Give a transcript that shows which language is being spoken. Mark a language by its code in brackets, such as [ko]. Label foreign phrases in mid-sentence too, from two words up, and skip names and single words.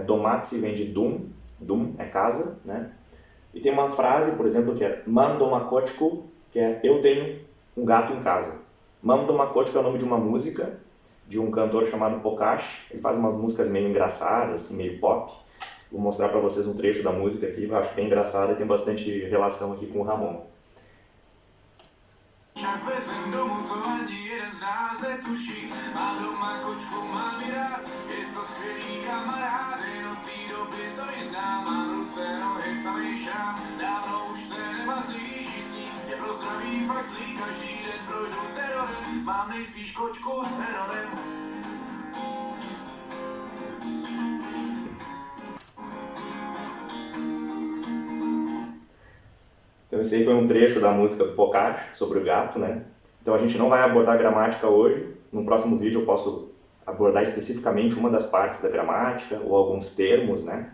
[pt] Domatsi vem de dum é casa, né? E tem uma frase, por exemplo, que é [cs] Mam doma kotku, [pt] que é eu tenho um gato em casa. Mam doma kotku é o nome de uma música de um cantor chamado Pokash. Ele faz umas músicas meio engraçadas, meio pop. Vou mostrar para vocês um trecho da música aqui, eu acho bem engraçada e tem bastante relação aqui com o Ramon. [cs] Však vezem domů, to ani jeden z nás netuší. Má doma kočku, mám ji rád, je to skvělý kamarád. Jen od té doby, co ji znám, mám ruce, nohy, samý šám. Dávno už se nemazlí, žít s ní je pro zdraví fakt zlý. Každý den projdu terorem, mám nejspíš kočku s terorem. [pt] Então esse aí foi um trecho da música do Pokash sobre o gato, né? Então a gente não vai abordar gramática hoje. No próximo vídeo eu posso abordar especificamente uma das partes da gramática ou alguns termos, né?